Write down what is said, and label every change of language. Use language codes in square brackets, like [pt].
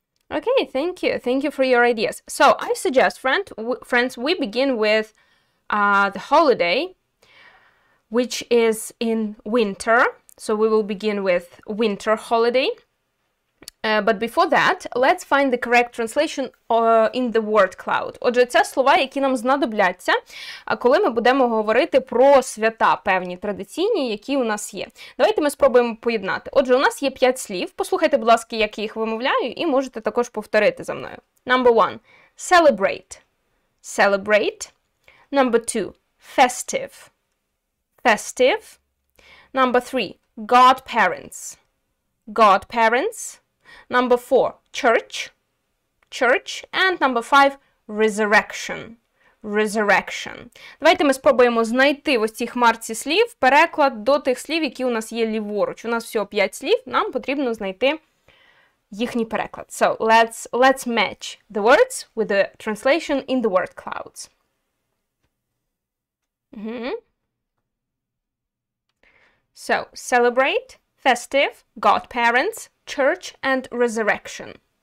[en] Okay, thank you. Thank you for your ideas. So I suggest, friends, we begin with the holiday, which is in winter. So we will begin with winter holiday. But before that, let's find the correct translation in the word cloud. [uk] Отже, це слова, які нам знадобляться, коли ми будемо говорити про свята певні традиційні, які у нас є. Давайте ми спробуємо поєднати. Отже, у нас є 5 слів. Послухайте, будь ласка, як я їх вимовляю, і можете також повторити за мною. [en] Number 1. Celebrate. Celebrate. Number 2. Festive. Festive. Number 3. Godparents. Godparents. Number 4, church, church, and number 5, resurrection, resurrection. [uk] Давайте ми спробуємо знайти в ось цій хмарці слів переклад до тих слів, які у нас є ліворуч. У нас всього 5 слів, нам потрібно знайти їхній переклад. [en] So, let's match the words with the translation in the word clouds. So, celebrate, festive, godparents, church and resurrection.